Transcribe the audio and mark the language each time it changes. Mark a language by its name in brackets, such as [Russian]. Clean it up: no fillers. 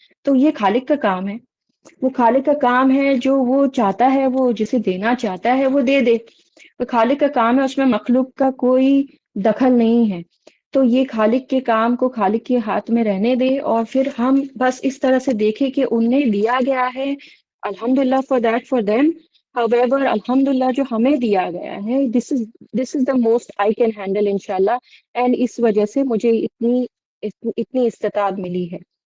[Urdu] تو یہ خالق کا کام ہے، وہ خالق کا کام ہے، جو وہ چاہتا ہے، وہ جسے دینا چاہتا ہے وہ دے دے. وہ خالق کا کام ہے، اس میں مخلوق کا کوئی دخل نہیں ہے. تو یہ خالق کے کام کو خالق کے ہاتھ میں رہنے دے، اور پھر ہم بس اس طرح سے دیکھیں کہ انہیں دیا گیا ہے، الحمدللہ [English] For that for them. however الحمدللہ [Urdu] جو ہمیں دیا گیا ہے، [English] this is the most I can handle انشاءاللہ. [Urdu] اینڈ اس وجہ سے مجھے اتنی استطاعت ملی ہے.